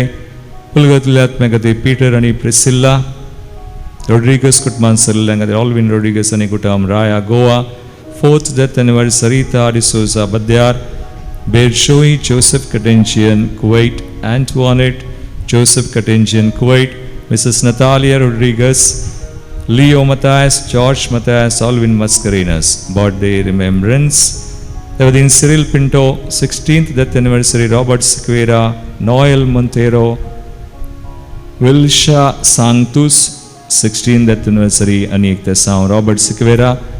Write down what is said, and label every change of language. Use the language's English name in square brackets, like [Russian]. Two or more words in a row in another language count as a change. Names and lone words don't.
[Konkani] पुलगतल्या आत्म्या खातीर पीटर आनी प्रिसिल्ला Rodriguez कुटुंबान सरल्या खातीर ऑल्विन रोड्रिगस आनी कुटुंब राया गोवा [English] 4th death anniversary [Konkani] रीता डिसोजा बद्यार बेरशोई जोसेफ कटेंशियन कुवैट एंटवानेट जोसेफ कटेंशियन कुवैट मिसेस नतालिया रोड्रिगस Leo Matthias, George Matthias, Alvin Mascarenhas, [English] birthday remembrance. Devadin Cyril Pinto, 16th death anniversary, Robert Sequeira, Noel Montero, Wilsha Sanctus, 16th death anniversary, Anik Tesau, Robert Sequeira,